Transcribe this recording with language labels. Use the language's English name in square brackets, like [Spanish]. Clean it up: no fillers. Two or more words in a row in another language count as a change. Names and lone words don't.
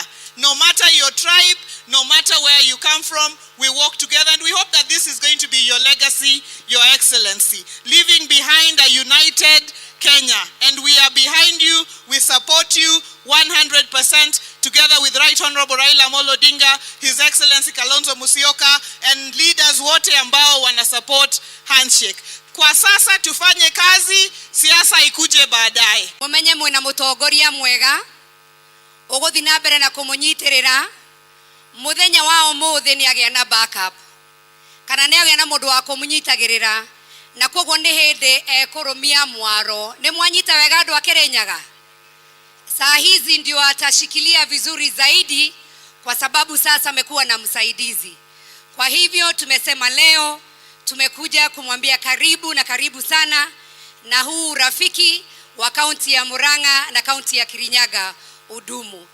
[English] No matter your tribe, no matter where you come from, we walk together. And we hope that this is going to be your legacy, Your Excellency, leaving behind a united Kenya. And we are behind you. We support you 100%, together with Right Honorable Raila Amolo Odinga, His Excellency Kalonzo Musyoka, and leaders [Swahili] wote ambao wana [English] support handshake. [Swahili] Kwa sasa tufanye kazi, siasa ikuje baadaye. [Kikuyu] Mumenye mwina mutongoria mwega uguthi na mbere na kumunyitirira. Muthenya wa umuthi ni agia na backup, kana ni agia na mundu wa kumunyitagirira, na koguo ni hindi ekurumia mwaro. Ni mwanyita wega andu akirenyaga. [Swahili] Saa hizi ndio atashikilia vizuri zaidi, kwa sababu sasa amekuwa na msaidizi. Kwa hivyo tumesema leo tumekuja kumwambia karibu na karibu sana, na huu rafiki wa kaunti ya Murang'a na kaunti ya Kirinyaga udumu.